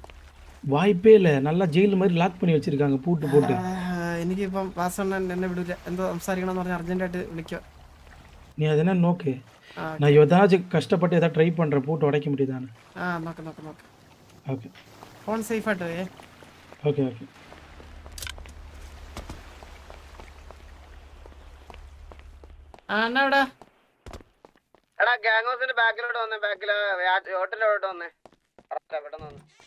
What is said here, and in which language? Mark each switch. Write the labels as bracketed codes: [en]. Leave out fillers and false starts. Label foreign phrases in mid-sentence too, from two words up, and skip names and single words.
[ta] வாய்ப்பே இல்லை. நல்லா ஜெயில் மாதிரி லாக் பண்ணி வச்சிருக்காங்க, பூட்டு போட்டு. [ml] എനിക്കിപ്പം വാസണ്ണൻ എന്നെ വിടൂല. എന്തോ സംസാരിക്കണം എന്ന് പറഞ്ഞാൽ അർജന്റായിട്ട് വിളിക്കുക. [ta] நீ அது என்ன நோக்கு. நான் ஏதாச்சும் கஷ்டப்பட்டு ஏதாவது ட்ரை பண்ணுறேன், பூட்டு உடைக்க முடியுதானே? [ml] നോക്ക്. [ta] ஓகே, [en] phone safe [ml] ആയിട്ട് പോയേ. [ta] ஓகே. [ml] എന്നാ ഇവിടെ? എടാ [en] gang house [ml] ബാക്കിലോട്ട് വന്നേ. ഹോട്ടലിലോട്ട് വന്നേ. പെട്ടെന്ന് വന്നു.